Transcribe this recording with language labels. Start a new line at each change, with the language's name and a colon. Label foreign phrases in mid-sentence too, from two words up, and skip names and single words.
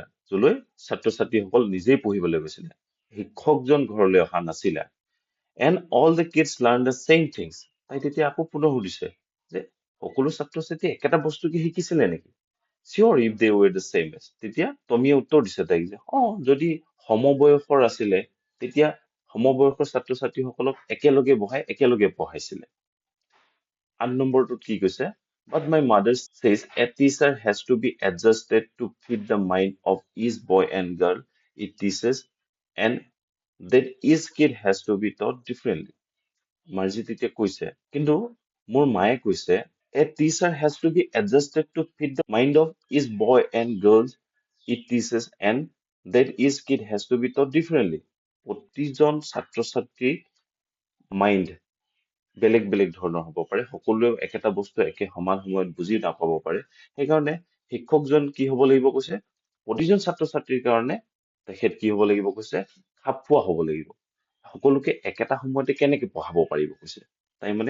Assamese: যলৈ ছাত্ৰ ছাত্ৰীসকল নিজেই পঢ়িবলৈ গৈছিলে শিক্ষকজন ঘৰলৈ অহা নাছিলে
English: and all the kids learn the same things
Assamese: তাই তেতিয়া আকৌ পুনৰ সুধিছে যে সকলো ছাত্ৰ ছাত্ৰীয়ে একেটা বস্তু কি শিকিছিলে নেকি
English: sure if they were the same age
Assamese: তেতিয়া টমীয়ে উত্তৰ দিছে তাইক যে যদি সমবয়সৰ আছিলে তেতিয়া সমবয়সৰ ছাত্ৰ ছাত্ৰীসকলক একেলগে বহাই একেলগে পঢ়াইছিলে 8 নম্বৰটোত কি কৈছে
English: But my mother says a teacher has to be adjusted to fit the mind of each boy and girl it teaches and that each kid has to be taught differently.
Assamese: মাৰ্জি তেতিয়া কৈছে কিন্তু মোৰ মায়ে কৈছে
English: a teacher has to be adjusted to fit the mind of each boy and girl it teaches and that each kid has to be taught differently.
Assamese: প্ৰতিজন ছাত্ৰ ছাত্ৰীৰ মাইণ্ড বেলেগ বেলেগ ধৰণৰ হ'ব পাৰে সকলোৱে একেটা বস্তু একে সমান সময়ত বুজি নাপাব পাৰে সেইকাৰণে শিক্ষকজন কি হ'ব লাগিব কৈছে প্ৰতিজন ছাত্ৰ ছাত্ৰীৰ কাৰণে তেখেত কি হ'ব লাগিব কৈছে খাপ খোৱা হ'ব লাগিব সকলোকে একেটা সময়তে কেনেকে পঢ়াব পাৰিব কৈছে তাই মানে